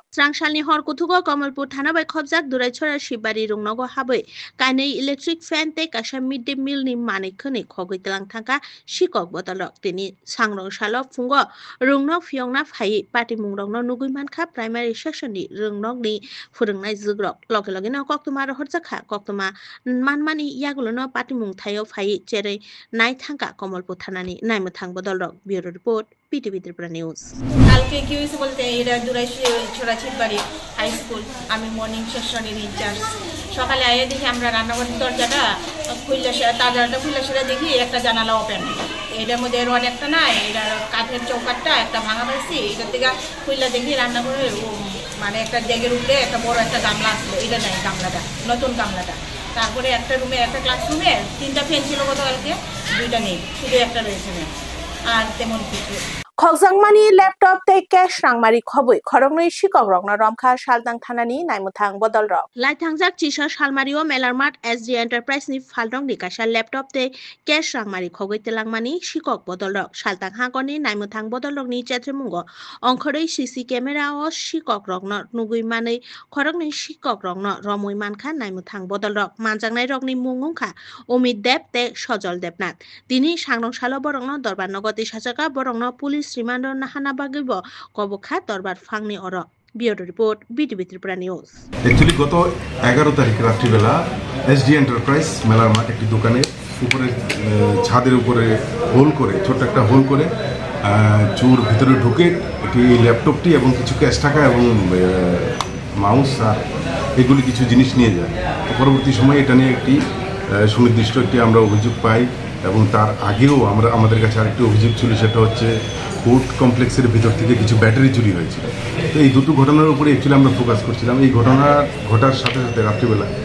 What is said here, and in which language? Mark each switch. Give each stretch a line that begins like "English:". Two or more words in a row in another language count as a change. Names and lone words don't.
Kok Borok: Srangsalni horkuthugo Kamalpur thana bai khobjak durai chhora Shibari rungnogo habai kainai
English: electric fan
Kok Borok: te kasha
English: midday meal
Kok Borok: ni manikhoni khogitlang thangka shikok botolok tini sangrong salo fungo rungnok fyongna phai patimung rongno nugui mankha
English: primary section
Kok Borok: ni rungnok ni phurungnai jugrok loge koktuma horjakha koktuma manmani yagulono patimung thayo phai cherei nai thangka Kamalpur thanani naimthang bodolrok
English: bureau report
Kok Borok: BTV Tripura News
Bangla: কালকে কি হয়েছে বলতে এটা দুরাই ছোড়া ছিটবাড়ি হাই স্কুল আমি
English: morning session's in-charge
Bangla: সকালে আইয়ে দেখি আমরা রান্নাঘরের দরজাটা তাজাটা খুললে সেটা দেখি একটা জানালা ওপেন এটার মধ্যে রড একটা নাই এটা কাঠের চৌকাটটা একটা ভাঙা পাইছি এটার থেকে খুললে দেখি রান্নাঘরে মানে একটা ডেগের উপরে একটা বড় একটা গামলা আসলো এটা নাই গামলাটা নতুন গামলাটা তারপরে একটা রুমে একটা ক্লাসরুমে 3টা ফ্যান ছিল গতকালকে 2টা নেই শুধু একটা রয়েছে আর তেমন কিছু
Kok Borok: Khokjangmani laptop te cash rangmari khobui khoroknoi sikok rokno romkha Saltang thanani naimthang bodolrok laitangjak chisa salmario melarmat SD Enterprise ni phaldong ni kaisa laptop te cash rangmari khogoi telangmani sikok bodolrok Saltang hangoni naimthang bodolrok ni chetrimungo ongkhorei
English: CC camera
Kok Borok: o sikok rokno nugui manei khoroknoi sikok rokno romoi mankha naimthang bodolrok manjangnai rokni mungungkha Omid Deb te Sojol Debnath tini sangrong salo borokno dorbar nogoti sajaka borokno police Rimando Nahana Bagibo Kobokha Dorbar Fangni Oro
English: Bureau Report
Kok Borok: BTV Tripura News
Bangla: Actually গত 11 তারিখ রাত্রিবেলা SD Enterprise মেলার মাঠ একটি দোকানে উপরে ছাদের উপরে হোল করে ছোট একটা হোল করে চোর ভিতরে ঢুকে একটি ল্যাপটপটি এবং কিছু ক্যাশ টাকা এবং মাউস আর এগুলি কিছু জিনিস নিয়ে যায় পরবর্তী সময়ে এটা নিয়ে একটি সুনির্দিষ্ট একটি আমরা অভিযোগ পাই এবং তার আগেও আমাদের কাছে আরেকটি অভিযোগ ছিল সেটা হচ্ছে
English: court complex's
Bangla: ভিতর থেকে কিছু ব্যাটারি চুরি হয়েছিল তো এই দুটো ঘটনার উপরে অ্যাকচুয়ালি আমরা ফোকাস করছিলাম এই ঘটার সাথে সাথে রাত্রিবেলা